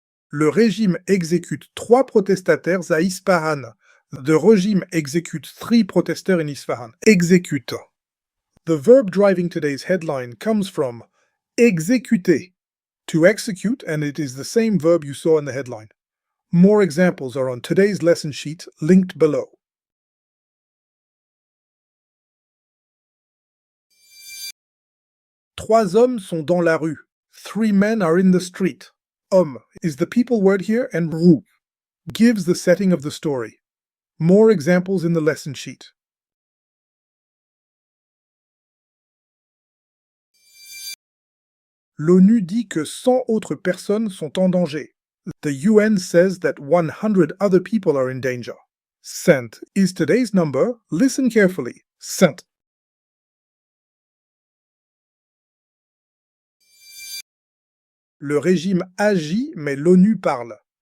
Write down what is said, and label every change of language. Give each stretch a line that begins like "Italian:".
French: Le régime exécute 3 protestataires à Ispahan.
English: The regime executes 3 protesteurs in Isfahan. Exécute. The verb driving today's headline comes from exécuter, to execute, and it is the same verb you saw in the headline. More examples are on today's lesson sheet, linked below.
French: Trois hommes sont dans la rue.
English: 3 men are in the street. Homme is the people word here, and rue gives the setting of the story. More examples in the lesson sheet.
French: L'ONU dit que 100 autres personnes sont en danger.
English: The UN says that 100 other people are in danger. 100 is today's number. Listen carefully. 100.
French: Le régime agit, mais l'ONU parle.